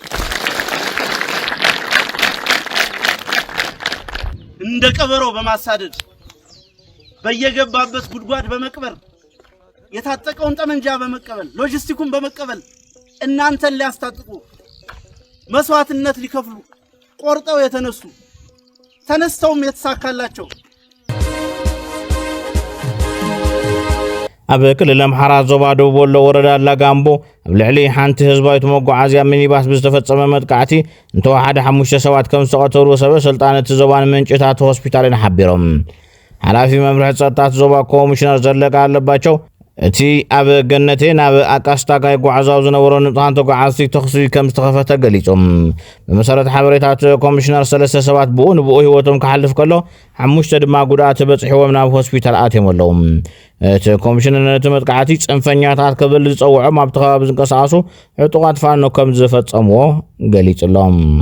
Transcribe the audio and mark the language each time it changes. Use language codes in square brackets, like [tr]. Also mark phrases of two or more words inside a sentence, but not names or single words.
[am] እንደ ቀበሮ በማሳደድ በየገባበት ጉድጓድ በመቅበር የታጠቀውን ጠመንጃ በመቀበል ሎጂስቲኩን በመቀበል እናንተን ሊያስታጥቁ መስዋዕትነት ሊከፍሉ ቆርጠው የተነሱ ተነስተውም የተሳካላቸው [ti] ኣብ ክልል ኣምሓራ ዞባ ደቡብ ወሎ ወረዳ ላጋምቦ ኣብ ልዕሊ ሓንቲ ህዝባዊት መጓዓዝያ ሚኒባስ ብዝተፈጸመ መጥቃዕቲ እንተወሓደ 5 ሰባት ከም ዝተቐተሉ ሰበስልጣን እቲ ዞባን ምንጭታት ሆስፒታልን ሓቢሮም ሓላፊ መምርሒ ጸጥታ ዞባ ኮሚሽነር ዘለቀ ኣለባቸው እቲ ኣብ ገነቴ ናብ ኣቃስታጋ ይጓዓዛው ዝነበሩ ንጹሃን ተጓዓዝቲ ተኽሲ ከም ዝተኸፈተ ገሊጾም ብመሰረት ሓበሬታት ኮሚሽነር 3 ሰባት ብኡ ህይወቶም ክሓልፍ ከሎ 5 ድማ ጉድኣት በጽሒዎም ናብ ሆስፒታል ኣትዮም ኣለዉ እቲ ኮሚሽነር ነቲ መጥቃዕቲ ጽንፈኛታት ክብል ዝጸውዖም ኣብቲ ከባቢ ዝንቀሳቐሱ ዕጡቓት ፋኖ ከም ዝፈጸምዎ ገሊጹሎም